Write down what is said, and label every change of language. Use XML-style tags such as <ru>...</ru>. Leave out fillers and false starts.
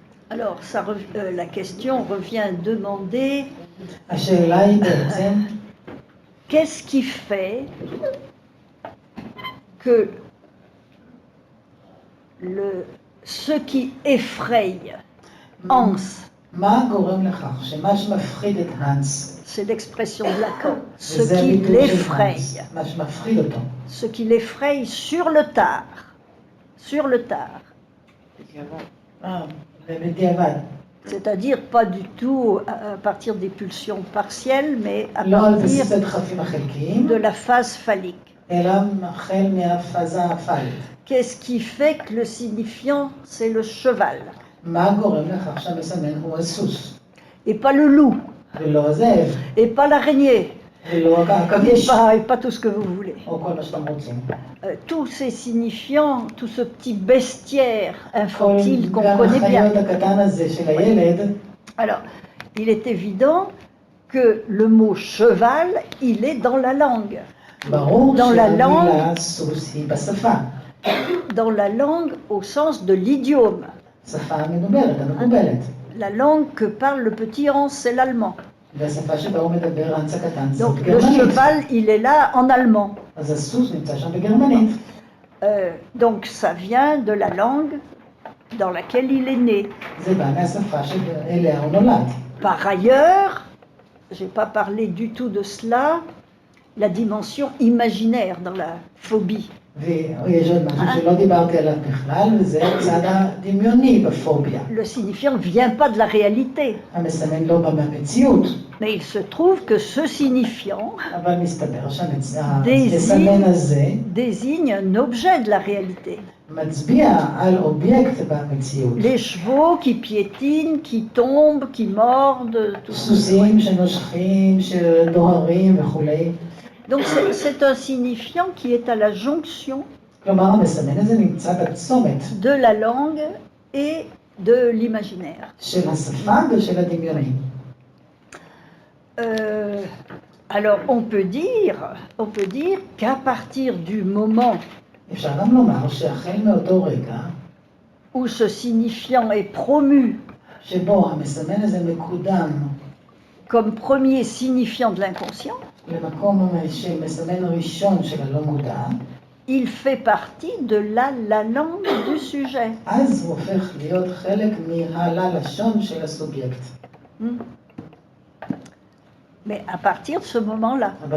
<fr>Alors, la question revient à demander</fr> <he>השאלה היא בעצם,</he> <fr>qu'est-ce qui fait que ce qui effraie Hans,</fr> <he>מה גורם לכך שמה שמפחיד את הנס,</he> <fr>c'est l'expression de Lacan, ce</fr> <he>וזה</he> <fr>qui</fr> <he>הביטוי של</he> <fr>l'effraie,</fr> <he>הנס, מה שמפחיד אותו,</he> <fr>ce qui l'effraie sur le tard,</fr> <he>ובדיעבד,</he> <fr>c'est-à-dire pas du tout à partir des pulsions partielles, mais à</fr> <he>לא על</he> <fr>partir</fr> <he>בסיס הדחפים החלקיים,</he> <fr>de la phase phallique.</fr> <he>אלא החל מהפאזה הפאלית.</he> <fr>Qu'est-ce qui fait que le signifiant, c'est le cheval,</fr> <he>מה גורם לכך שהמסמן הוא הסוס,</he> <fr>et pas le loup,</fr> <he>ולא הזאב,</he> <fr>et pas l'araignée,</fr> <he>ולא העכביש,</he> <fr>et pas tout ce que vous voulez.</fr> <he>או כל מה שאתם רוצים.</he> <fr>Tous ces signifiants, tout ce petit bestiaire</fr> <he>כל</he> <fr>infantile qu'on</fr> <he>גן</he> <fr>connaît bien.</fr> <he>החיות הקטן הזה של הילד,</he> <fr>Alors, il est évident que le mot cheval, il est dans la langue.</fr> <he>ברור</he> <fr>dans la langue,</fr> <he>שהמילה סוס היא בשפה,</he> <fr>dans la langue au sens de l'idiome.</fr> <he>שפה המדוברת, המקובלת.</he> <fr>La langue que parle le petit Hans, c'est l'allemand.</fr> <he>והשפה שבה הוא מדבר הנץ הקטן זאת</he> <fr>Donc le</fr> <he>גרמנית.</he> <fr>cheval, il est là en allemand.</fr> <he>אז הסוס נמצא שם בגרמנית.</he> <fr>Donc ça vient de la langue dans laquelle il est né.</fr> <he>זה בא מהשפה שאליה הוא נולד.</he> <fr>Par ailleurs, je n'ai pas parlé du tout de cela, la dimension imaginaire dans la phobie.</fr> <he>ויש עוד משהו שלא דיברתי עליו בכלל, וזה הצד הדמיוני בפוביה.</he> <fr>Le signifiant ne vient pas de la réalité,</fr> <he>המסמן לא בא מהמציאות,</he> <fr>mais il se trouve que ce signifiant</fr> <he>אבל מסתבר שהמסמן הזה</he> <fr>désigne un objet de la réalité.</fr> <he>מצביע על אובייקט במציאות.</he> <fr>Les chevaux qui piétinent, qui tombent, qui mordent, tout ça.</fr> <he>סוסים שנושכים, שדוהרים וכולי.</he> <fr>Donc c'est un signifiant qui est à la jonction</fr> <he>כלומר, המסמן הזה נמצא בצומת</he> <fr>de la langue et de l'imaginaire.</fr> <he>של השפה ושל הדמיוני.</he> <fr>Alors on peut dire qu'à partir du moment</fr> <he>אפשר גם לומר שהחל מאותו רגע,</he> <fr>où ce signifiant est promu</fr> <he>שבו המסמן הזה מקודם</he> <fr>comme premier signifiant de l'inconscient,</fr> <he>למקום שמסמן ראשון של הלא מודע,</he> <fr>il fait partie de la langue du sujet.</fr> <he>אז הוא הופך להיות חלק מהלשון של הסובייקט.</he> <fr>Mais à partir de ce moment-là.</fr>